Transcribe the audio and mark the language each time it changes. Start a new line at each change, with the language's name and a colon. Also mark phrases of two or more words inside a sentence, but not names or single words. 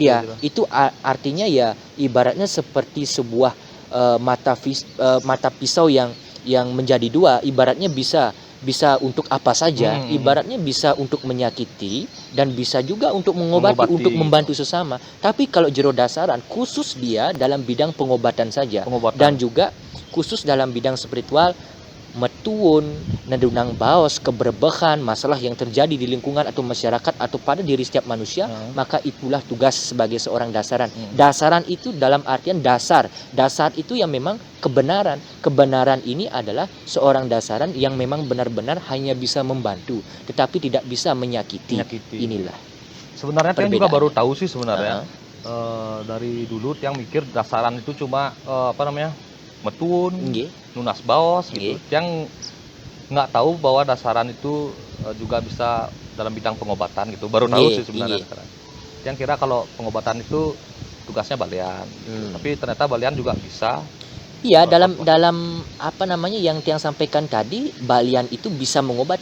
Indonesian: itu artinya ya ibaratnya seperti sebuah mata pisau yang menjadi dua. Ibaratnya bisa untuk apa saja. Ibaratnya bisa untuk menyakiti dan bisa juga untuk mengobati. Untuk membantu sesama. Tapi kalau jero dasaran khusus dia dalam bidang pengobatan saja. Dan juga khusus dalam bidang spiritual, metuun,
Balinese: nedunang baos,
Indonesian: keberbekan, masalah yang terjadi di lingkungan atau masyarakat atau pada diri setiap manusia, maka itulah tugas sebagai seorang dasaran. Dasaran itu dalam artian dasar itu yang memang kebenaran. Kebenaran ini adalah seorang dasaran yang memang benar-benar hanya bisa membantu, tetapi tidak bisa menyakiti. Inilah sebenarnya Tiang juga baru tahu sih sebenarnya. Dari dulu Tiang mikir dasaran itu cuma metun,
Balinese: nunas baos
Indonesian: gitu. Yang nggak tahu bahwa dasaran itu juga bisa dalam bidang pengobatan gitu. Baru tahu sih sebenarnya sekarang. Yang kira kalau pengobatan itu tugasnya balian. Tapi ternyata balian juga bisa. Iya, dalam Apa? dalam apa namanya yang Tiang sampaikan tadi, balian itu bisa mengobati.